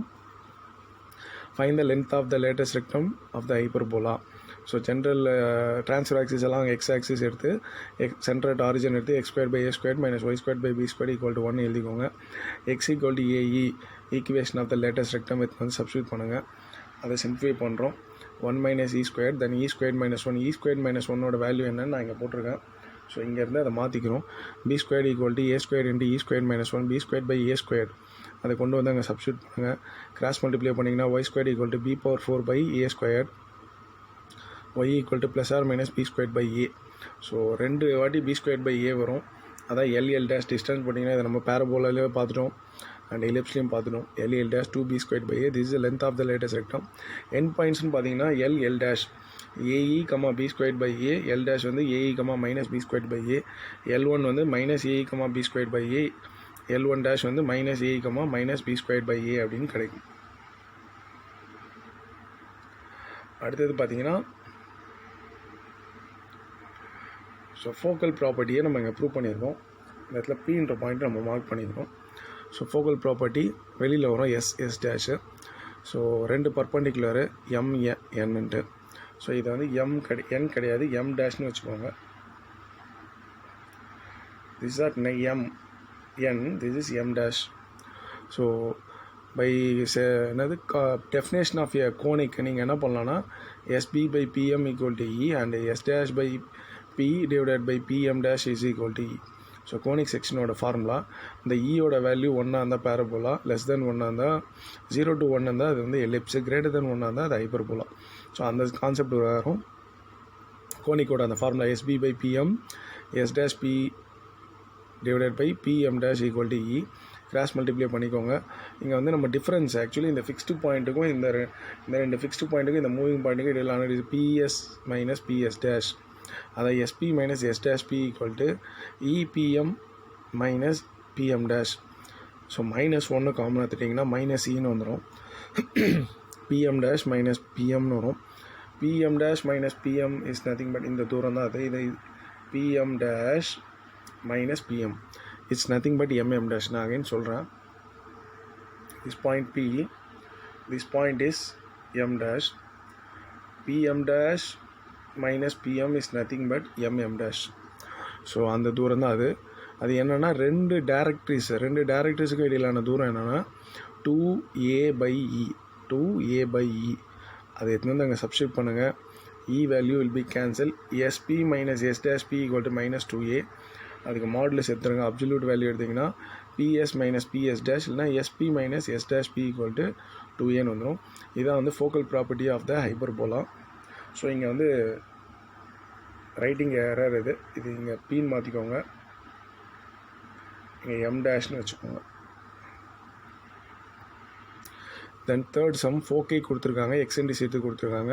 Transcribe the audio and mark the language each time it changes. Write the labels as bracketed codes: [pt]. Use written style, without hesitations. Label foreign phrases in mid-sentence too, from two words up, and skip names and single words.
[en] Find the length of the latus rectum of the hyperbola. so general transverse axis [ta] எல்லாம் [en] x axis [ta] எடுத்து [en] center at origin [ta] எடுத்து x² / a² - y² / b² = 1 எழுதிக்கோங்க. x = ae [en] equation of the latus rectum with [ta] வந்து சப்ஸ்டியூட் பண்ணுங்கள். அதை சிம்பிஃபை பண்ணுறோம். 1 - e², தென் e² - 1. e² - 1ஓட வேல்யூ என்னன்னு நான் இங்கே போட்டிருக்கேன். ஸோ இங்கேருந்து அதை மாற்றிக்கிறோம். b² = a² × e² - 1, b² / a². அதை கொண்டு வந்து அங்கே சப்ஸ்டியூட் பண்ணுங்கள். [en] cross multiply [ta] பண்ணிங்கன்னா y² = b⁴ a², y = ± b²/a. ஸோ 2 வாட்டி b²/a வரும். அதான் l டிஸ்டன்ஸ் போட்டிங்கன்னா இதை நம்ம பேரபோலாலே பார்த்துட்டோம் [en] and ellipse [ta] பார்த்துட்டோம். l 2b²/a. [en] this is length of the latus rectum. end points [ta] பார்த்தீங்கன்னா l, ae, b²/a. l' வந்து ae, -b²/a. l1 வந்து -ae, b²/a. l1' வந்து -ae, -b²/a அப்படின்னு கிடைக்கும். அடுத்தது பார்த்தீங்கன்னா [en] so focal property [ta] நம்ம இங்கே ப்ரூவ் பண்ணியிருக்கோம். இந்த இடத்துல Pன்ற பாயிண்ட் நம்ம மார்க் பண்ணியிருக்கோம். [en] so focal property [ta] வெளியில் வரும் S'. ஸோ 2 பர்பண்டிகுலரு MNன்ட்டு. ஸோ இதை வந்து n கிடையாது, M' வச்சுக்கோங்க. [en] this are n, this is M'. so by definition of a conic [ta] நீங்கள் என்ன பண்ணலான்னா SB/PM = E அண்ட் S' by P / PM' = E. ஸோ கோனிக் செக்ஷனோட ஃபார்முலா இந்த ஈயோட வேல்யூ ஒன்னாக இருந்தால் பேரபோலா, [en] less than [ta] ஒன்னாக இருந்தால் 0 to 1 இருந்தால் அது வந்து எலிப்ஸ், [en] greater than [ta] ஒன்னாக இருந்தால் அது ஹைப்பர்போலா. ஸோ அந்த கான்செப்ட் வரும். கோனிக்கோட அந்த ஃபார்முலா [en] SB by PM S dash P divided by PM dash equal to E. [ta] கிராஸ் மல்டிப்ளை பண்ணிக்கோங்க. இங்கே வந்து நம்ம [en] difference actually [ta] இந்த [en] fixed point [ta] இந்த ரெண்டு [en] fixed point [ta] இந்த [en] moving point [ta] இடையிலான இது [en] PS minus PS dash, [ta] அதை [en] SP minus S dash P equal to EPM minus PM dash. [ta] ஸோ -1 காமன் எடுத்துட்டிங்கன்னா -E வந்துடும். [en] PM dash minus PM [ta] வரும். [en] PM dash minus PM is nothing but [ta] இந்த தூரம் தான் அது. இது [en] PM dash minus PM it's nothing but MM dash. நான் again சொல்கிறேன், this point P, this point is M dash, PM dash minus PM is nothing but MM dash. [ta] ஸோ அந்த தூரம் தான் அது. அது என்னென்னா ரெண்டு டேரக்ட்ரிஸுக்கு இடையிலான தூரம் என்னென்னா 2A/E. அதை எடுத்து வந்து அங்கே சப்ஸ்டியூட் பண்ணுங்கள். [en] E value will be cancel. SP minus S dash P equal to -2A. [ta] அதுக்கு மாடுலஸ் எடுத்துருங்க. [en] absolute value [ta] எடுத்திங்கன்னா [en] PS minus PS dash [ta] இல்லைனா [en] SP minus S dash P equal to 2A [ta] வந்துடும். இதுதான் வந்து [en] focal property of the hyperbola. [ta] ஸோ இங்கே வந்து [en] writing error [ta] இது இங்கே பீன் மாற்றிக்கோங்க, இங்கே M டேஷ்னு வச்சுக்கோங்க. [en] then third sum [ta] ஃபோக்கை கொடுத்துருக்காங்க, எக்ஸென்ட்ரிசிட்டி கொடுத்துருக்காங்க.